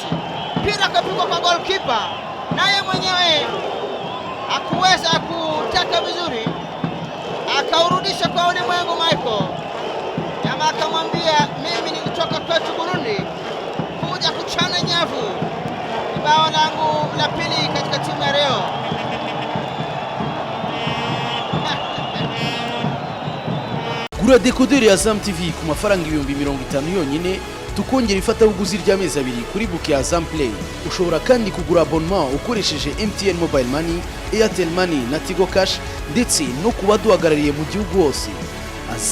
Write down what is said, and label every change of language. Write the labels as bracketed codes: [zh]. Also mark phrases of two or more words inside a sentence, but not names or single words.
[sw] Mpira kapigwa kwa goalkeeper, naye mwenyewe hakuweza kutaka vizuri, akaurudisha kwa ulimwengu Michael. Jamaa akamwambia mimi nilitoka kwetu Burundi kuja kuchana nyavu. Bao langu la pili katika timu ya Rayon. [rw] Gura dekoderi ya Azam TV ku mafaranga 50 yonyine, tukongera ifatabuguzi ry'amezi 2 kuri buke ya Azam Play. Ushobora kandi kugura abonnement ukoresheje MTN Mobile Money, Airtel Money na Tigo Cash, ndetse no kubaduhagarariye mu gihugu hose.